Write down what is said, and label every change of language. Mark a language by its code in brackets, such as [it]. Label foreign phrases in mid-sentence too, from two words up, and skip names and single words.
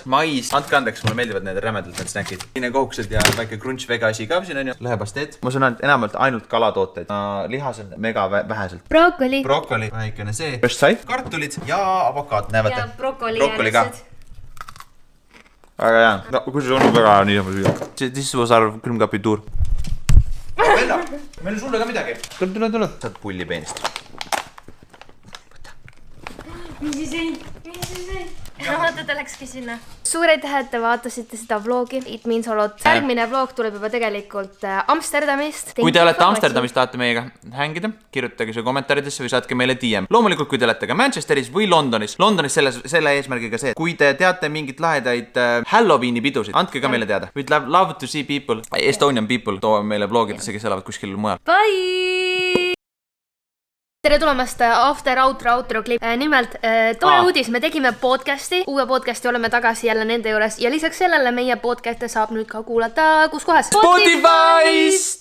[et] Mais, andke andeks, mulle meeldivad need rämedalt need snäkid. Siin kohused ja väike crunch vega asi ka siin on ju. Lõhepasteed. Ma söön enamalt ainult kalatooteid. Lihas on mega väheselt. Broccoli. Broccoli, väikene see. Just sai. Kartulid ja avokaad, näevate. Ja broccoli ka. Väga hea. No, kui see on väga hea niisama süüa. [en] This was our [et] külmkapi tuur. Bella, meil on sulle ka midagi. Tule. Saad pulli peenist. Mis siis ei? Vaata, ta läkski sinna. Suur aitäh, et te vaatasite seda vlogi. [en] It means a lot. [et] Järgmine vlog tuleb juba tegelikult Amsterdamist. Kui te olete Amsterdamis, tahate meiega hängida, kirjutage see kommentaaridesse või saatke meile DM. Loomulikult, kui te olete ka Manchesteris või Londonis. Londonis selle eesmärgiga see. Kui te teate mingit lahedaid Halloweeni pidusid, andke ka meile teada. [en] We'd love to see people, Estonian people, too [et] meile vlogidesse, kes elavad kuskil mujal. Bye! Tere tulemast outro klip. Nimelt, tore uudis, me tegime podcasti, uue podcasti, oleme tagasi jälle nende juures ja lisaks sellele meie podcast'e saab nüüd ka kuulata kus kohas? Spotify's!